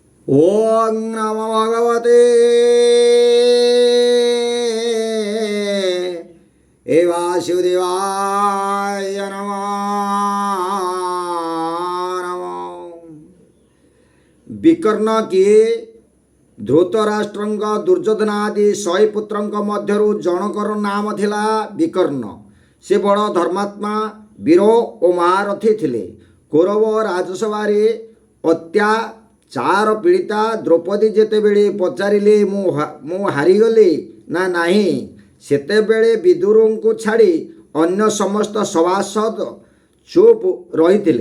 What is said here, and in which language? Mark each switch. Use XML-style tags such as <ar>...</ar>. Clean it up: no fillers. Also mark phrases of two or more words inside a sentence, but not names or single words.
<sa>ओम नमो भगवते वासुदेवाय नमो नमो।</sa> <or>ବିକର୍ଣ୍ଣ କିଏ? ଧୃତରାଷ୍ଟ୍ରଙ୍କ ଦୁର୍ଯ୍ୟୋଧନ ଆଦି 100 ପୁତ୍ରଙ୍କ ମଧ୍ୟରୁ ଜଣଙ୍କର ନାମ ଥିଲା ବିକର୍ଣ୍ଣ। ସେ ବଡ଼ ଧର୍ମାତ୍ମା, ବୀର ଓ ମହାରଥୀ ଥିଲେ। କୌରବ ରାଜସଭାରେ ଅତ୍ୟାଚାର ପୀଡ଼ିତା ଦ୍ରୌପଦୀ ଯେତେବେଳେ ପଚାରିଲେ ମୁଁ ହାରିଗଲି ନା ନାହିଁ, ସେତେବେଳେ ବିଦୁରଙ୍କୁ ଛାଡ଼ି ଅନ୍ୟ ସମସ୍ତ ସଭାସଦ ଚୁପ୍ ରହିଥିଲେ।</or>